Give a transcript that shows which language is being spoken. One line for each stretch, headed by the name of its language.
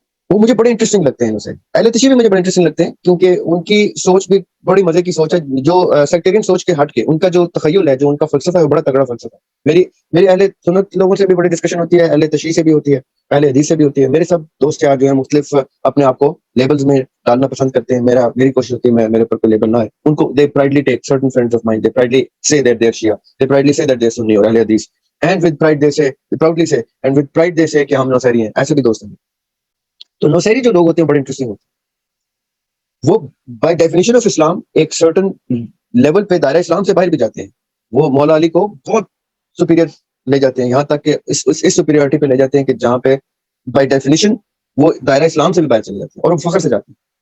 Urdu: وہ مجھے بڑے انٹرسٹنگ لگتے ہیں. نوسیری اہل تشیع بھی مجھے بڑے انٹرسٹنگ لگتے ہیں کیونکہ ان کی سوچ بھی بڑی مزے کی سوچ ہے, جو سیکٹرین سوچ کے ہٹ کے ان کا جو تخیل ہے, جو ان کا فلسفہ ہے, وہ بڑا تگڑا فلسفہ ہے. میری اہل سنت لوگوں سے بھی بڑی ڈسکشن ہوتی ہے, اہل تشیع سے بھی ہوتی ہے, اہل حدیث سے بھی ہوتی ہے. میرے سب دوست یار جو ہیں مختلف اپنے آپ کو لیبلز میں ڈالنا پسند کرتے ہیں. میری کوشش ہوتی ہے میرے اوپر کوئی لیبل نہ ہے. ان کو
English: they pridely take certain friends of mine, they pridely say that they're Shia, they pridely say that they're Sunni اور اہل حدیث, and with pride they say
Urdu: کہ ہم نوسیری ہیں. ایسے بھی دوست ہیں. تو نوسیری جو لوگ ہوتے ہیں بڑے انٹرسٹنگ ہوتے ہیں. وہ بائی ڈیفینیشن آف اسلام ایک سرٹن لیول پہ دائرہ اسلام سے باہر بھی جاتے ہیں. وہ مولا علی کو بہت سپیریئر لے جاتے ہیں, یہاں تک کہ اس سپیریورٹی پہ لے جاتے ہیں کہ جہاں پہ بائی ڈیفینیشن وہ دائرہ اسلام سے بھی باہر چلے جاتے ہیں اور وہ فخر سے جاتے ہیں.